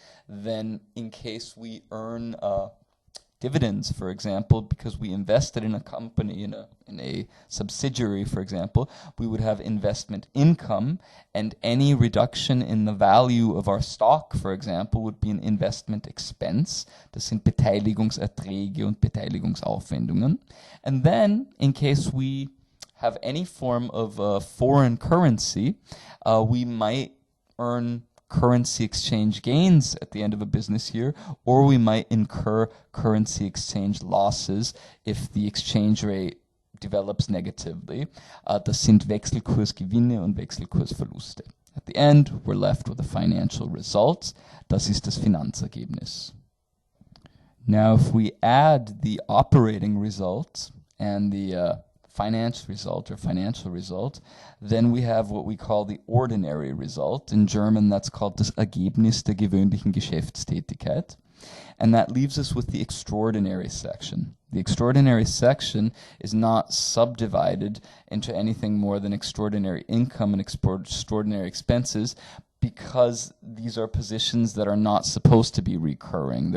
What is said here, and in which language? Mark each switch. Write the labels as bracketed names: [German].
[English] Then in case we earn dividends, for example, because we invested in a company, in a subsidiary, for example, we would have investment income, and any reduction in the value of our stock, for example, would be an investment expense. [German] Das sind Beteiligungserträge und Beteiligungsaufwendungen. [English] And then, in case we have any form of foreign currency, we might earn currency exchange gains at the end of a business year, or we might incur currency exchange losses if the exchange rate develops negatively. [German] Das sind Wechselkursgewinne und Wechselkursverluste. [English] At the end, we're left with a financial result. [German] Das ist das Finanzergebnis. [English] Now, if we add the operating result and the financial result, then we have what we call the ordinary result. In German, that's called [German] das Ergebnis der gewöhnlichen Geschäftstätigkeit. [English] And that leaves us with the extraordinary section. The extraordinary section is not subdivided into anything more than extraordinary income and extraordinary expenses, because these are positions that are not supposed to be recurring.